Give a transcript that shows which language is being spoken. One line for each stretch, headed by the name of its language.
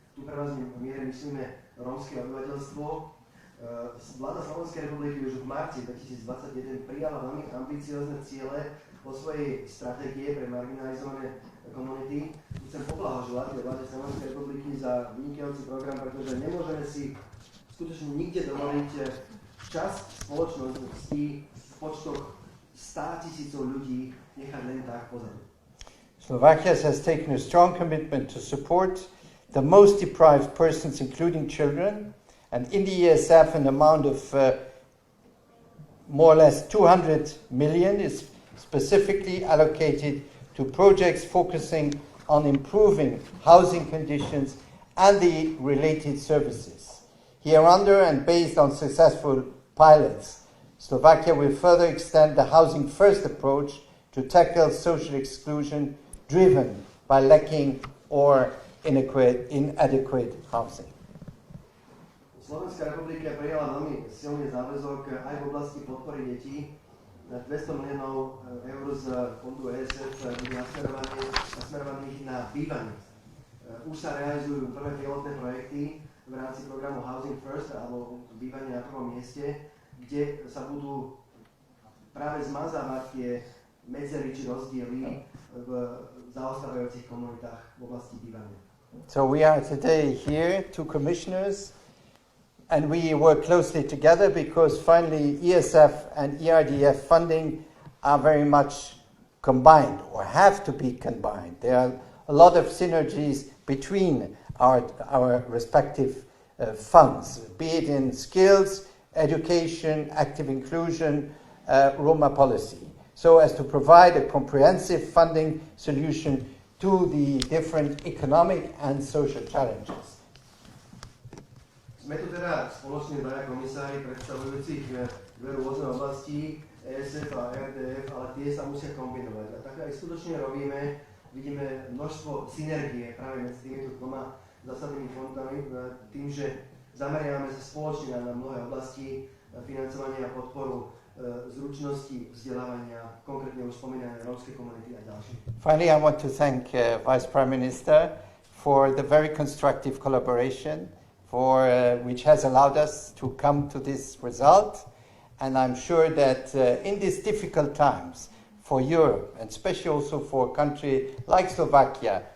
Slovak: Tu prevažne v miere myslíme rómske obyvateľstvo. Vláda Slovenskej republiky už v marci 2021 prijala veľmi ambiciózne ciele vo svojej stratégie pre marginalizované komunity. Chcem poblahoželať vláde Slovenskej republiky za vynikajúci program, pretože nemôžeme si skutočne nikde dovoliť časť spoločnosti v počtoch 100 000 ľudí nechať len tak pozadu.
English: Slovakia has taken a strong commitment to support the most deprived persons, including children, and in the ESF an amount of more or less 200 million is specifically allocated to projects focusing on improving housing conditions and the related services. Hereunder, and based on successful pilots, Slovakia will further extend the housing first approach to tackle social exclusion driven by lacking or inadequate housing.
Slovak: Slovenská republika prijala veľmi silný záväzok aj v oblasti podpory detí. 200 miliónov eur z fondu ESF bude nasmerovaných na bývanie. Už sa realizujú prvé pilotné projekty v rámci programu Housing First alebo bývanie na prvom mieste, kde sa budú práve zmazávať tie medzery či rozdiely v zaostávajúcich komunitách v oblasti bývania.
English: So we are today here, two commissioners, and we work closely together because finally ESF and ERDF funding are very much combined or have to be combined. There are a lot of synergies between our respective funds, be it in skills, education, active inclusion, Roma policy, so as to provide a comprehensive funding solution to the different economic and social challenges.
Slovak: Sme tu teda spoločne dvaja komisári predstavujúcich dve rôzne oblasti, ESF a RDF, ale tie sa musia kombinovať. A tak aj skutočne robíme, vidíme množstvo synergie práve medzi týmito dvoma zásadnými fondami, tým, že zameriavame sa spoločne na mnohé oblasti financovania a podporu zručnosti, vzdelávania, konkrétne už spomínané rómske komunity a ďalšie.
English: Finally, I want to thank Vice Prime Minister for the very constructive collaboration which has allowed us to come to this result. And I'm sure that in these difficult times for Europe, and especially also for a country like Slovakia,